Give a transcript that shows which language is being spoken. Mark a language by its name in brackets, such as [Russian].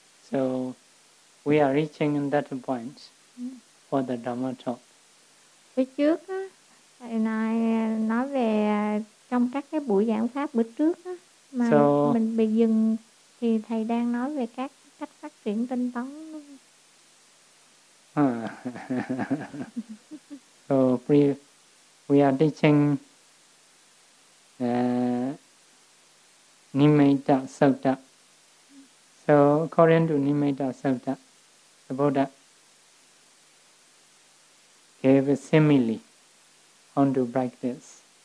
[English] So we are reaching that point for the Dhamma talk. [Vietnamese] Bữa trước á, thầy nói về trong các cái buổi giảng pháp bữa trước á, mà [English] so, [Vietnamese] mình bị dừng thì thầy đang nói về các cách phát triển tinh tấn. [English] So we are teaching Nimitta Sutta. So according to Nimitta Sutta, the Buddha gave a simile on to practice.